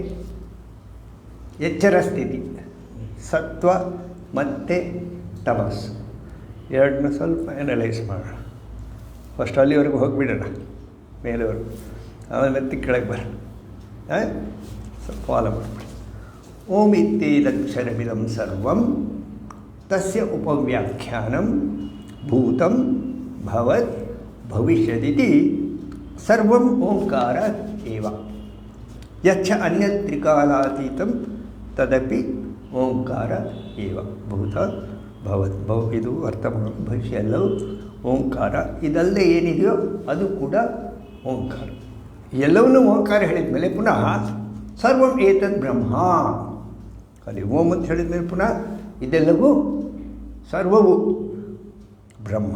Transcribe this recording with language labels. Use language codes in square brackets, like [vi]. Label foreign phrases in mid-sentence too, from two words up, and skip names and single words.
[kn] ಎಚ್ಚರ ಸ್ಥಿತಿ, ಸತ್ವ ಮತ್ತು ತಮಸ್ಸು ಎರಡನ್ನ ಸ್ವಲ್ಪ ಎನಲೈಸ್ ಮಾಡೋಣ. ಫಸ್ಟ್ ಅಲ್ಲಿವರೆಗೂ ಹೋಗಿಬಿಡೋಣ, ಮೇಲೆವರೆಗೂ, ಆಮೇಲೆ ಮತ್ತೆ ಕೆಳಗೆ ಬರೋಣ. ಸ್ವಲ್ಪ ಫಾಲೋ ಮಾಡಿಬಿಡಿ. [sa] ಓಂ ಇತ್ಯೇದಕ್ಷರಮಿದಂ ಸರ್ವಂ ತಸ್ಯ ಉಪವ್ಯಾಖ್ಯಾನಂ ಭೂತಂ ಭವತ್ ಭವಿಷ್ಯದಿತಿ ಸರ್ವಂ ಓಂಕಾರ ಏವ ಯಚ್ಚ ಅನ್ಯತ್ ತ್ರಿಕಾಲಾತೀತಂ ತದಪಿ ಓಂಕಾರ ಏವ ಭೂತ ಭವತ್ [kn] ಇದು ವರ್ತಮಾನ ಭವಿಷ್ಯ ಎಲ್ಲವೂ ಓಂಕಾರ. ಇದಲ್ಲದೆ ಏನಿದೆಯೋ ಅದು ಕೂಡ ಓಂಕಾರ. ಎಲ್ಲವನ್ನೂ ಓಂಕಾರ ಹೇಳಿದ ಮೇಲೆ ಪುನಃ [sa] ಸರ್ವಂ ಏತದ್ ಬ್ರಹ್ಮ, [kn] ಅಲ್ಲಿ ಓಂ ಅಂತ ಹೇಳಿದ ಮೇಲೆ ಪುನಃ ಇದೆಲ್ಲವೂ ಸರ್ವವು ಬ್ರಹ್ಮ.